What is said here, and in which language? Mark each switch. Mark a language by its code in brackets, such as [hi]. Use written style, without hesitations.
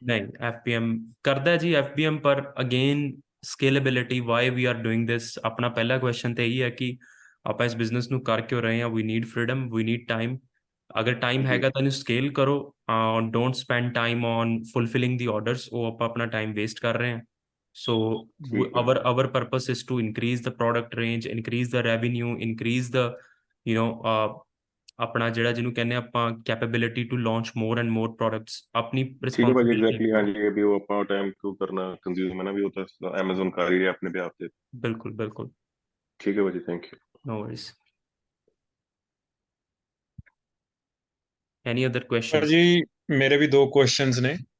[pa] ਨਹੀਂ FBM ਕਰਦਾ ਹੈ ਜੀ FBM, ਪਰ again ਸਕੇਲੇਬਿਲਿਟੀ, [en] Why we are doing this. [pa] ਆਪਣਾ ਪਹਿਲਾ ਕੁਐਸਚਨ ਤੇ ਇਹੀ ਹੈ ਕਿ ਆਪਾਂ ਇਸ ਬਿਜ਼ਨਸ ਨੂੰ ਕਰ ਕਿਉਂ ਰਹੇ ਹਾਂ। [en] We need freedom, we need time. [pa] ਅਗਰ ਟਾਈਮ ਜੀ ਹੈਗਾ ਤਾਂ ਇਹਨੂੰ ਸਕੇਲ ਕਰੋ, [en] Don't spend time on fulfilling the orders. [pa] ਉਹ ਆਪਾਂ ਆਪਣਾ ਟਾਈਮ ਵੇਸਟ ਕਰ ਰਹੇ ਹਾਂ। ਸੋ ਠੀਕ ਹੈ [en] our purpose is to increase the product range, increase the revenue, increase the [pa] ਆਪਣਾ ਜਿਹੜਾ ਜਿਹਨੂੰ ਕਹਿੰਦੇ ਆਪਾਂ [en] Capability to launch more and more products. [pa] ਆਪਣੀ ਠੀਕ ਹੈ ਭਾਜੀ, [en] Responsibility. [pa] ਐਗਜ਼ੈਕਟਲੀ ਹਾਂਜੀ, ਇਹ ਵੀ ਉਹ ਆਪਾਂ ਟਾਈਮ ਕਿਉਂ ਕਰਨਾ ਕੰਜ਼ਿਊਮ ਹੈ ਨਾ, ਵੀ ਉਹ ਤਾਂ Amazon ਕਰ ਹੀ ਰਿਹਾ ਆਪਣੇ ਬਿਹਾਫ ਤੇ। ਬਿਲਕੁਲ ਬਿਲਕੁਲ ਠੀਕ ਹੈ ਭਾਜੀ, [en] Thank you. No worries. Any other questions? [pa] ਜੀ ਮੇਰੇ ਵੀ ਦੋ ਕੁਐਸਚਨਸ ਨੇ।